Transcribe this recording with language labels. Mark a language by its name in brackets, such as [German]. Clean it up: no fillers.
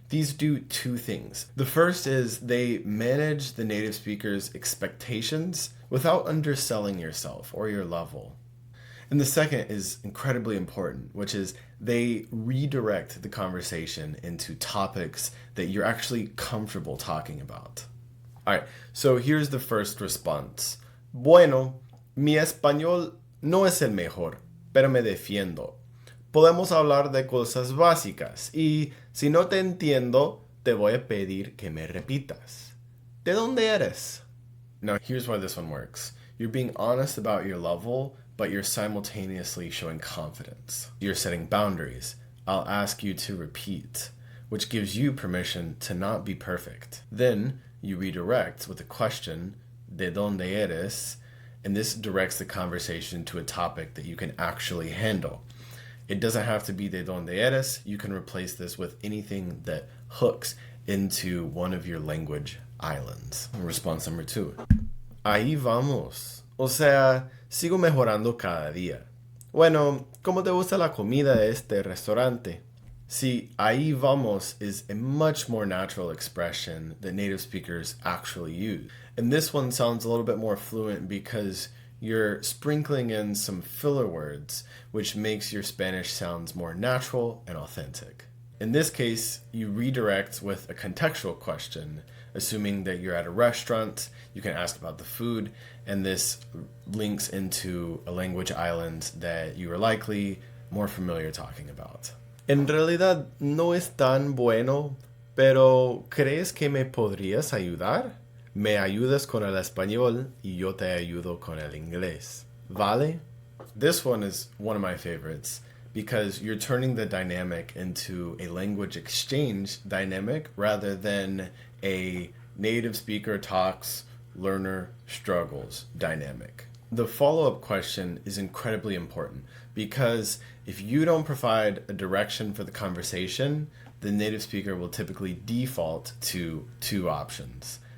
[English] These do 2 things. The first is they manage the native speaker's expectations without underselling yourself or your level. And the second is incredibly important, which is they redirect the conversation into topics that you're actually comfortable talking about. All right, so here's the first response. [Spanish] Bueno, mi español no es el mejor, pero me defiendo. Podemos hablar de cosas básicas y si no te entiendo, te voy a pedir que me repitas. ¿De dónde eres? [English] Now, here's why this one works. You're being honest about your level, but you're simultaneously showing confidence. You're setting boundaries. I'll ask you to repeat, which gives you permission to not be perfect. Then you redirect with a question, [Spanish] ¿De dónde eres? [English] And this directs the conversation to a topic that you can actually handle. It doesn't have to be [Spanish] de donde eres. [English] You can replace this with anything that hooks into one of your language islands. Response number 2. [Spanish] Ahí vamos. O sea, sigo mejorando cada día. Bueno, ¿cómo te gusta la comida de este restaurante? [English] See, [Spanish] ahí vamos [English] is a much more natural expression that native speakers actually use. And this one sounds a little bit more fluent because you're sprinkling in some filler words, which makes your Spanish sounds more natural and authentic. In this case, you redirect with a contextual question, assuming that you're at a restaurant, you can ask about the food, and this links into a language island that you are likely more familiar talking about. [Spanish] En realidad no es tan bueno, pero ¿crees que me podrías ayudar? Me ayudas con el español y yo te ayudo con el inglés. ¿Vale? [English] This one is one of my favorites because you're turning the dynamic into a language exchange dynamic rather than a native speaker talks, learner struggles dynamic. The follow-up question is incredibly important because if you don't provide a direction for the conversation, the native speaker will typically default to 2 options.